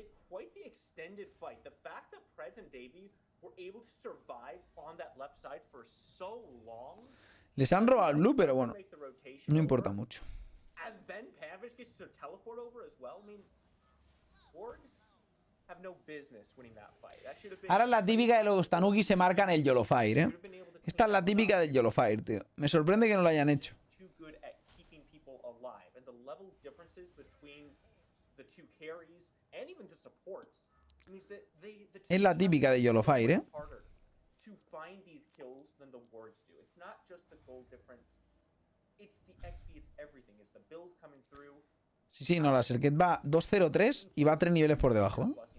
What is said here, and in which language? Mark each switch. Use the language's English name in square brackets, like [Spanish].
[English] Quite the extended fight. The fact that Preds and Davey were able to survive on that left side for so long. [Spanish] Les han robado el blue, pero bueno, no importa mucho. [English] And then Pavage gets to teleport over as well. I mean, Wargs have no business winning that fight. That should have been. [Spanish] Ahora es la típica de los Tanuki se marcan el YOLO Fire, ¿eh? Esta es la típica del YOLO Fire, tío. Me sorprende que no lo hayan hecho. [English] Too good at keeping people alive, and the level differences between the two carries. And even the supports means that [Spanish] es la típica de YOLO Fire, ¿eh? [English] To find these kills than the wards do. It's not just the gold difference. It's the XP, it's everything. It's the builds coming through. [Spanish] Sí, no, la Serket va 2-0-3 y va 3 niveles por debajo, ¿eh?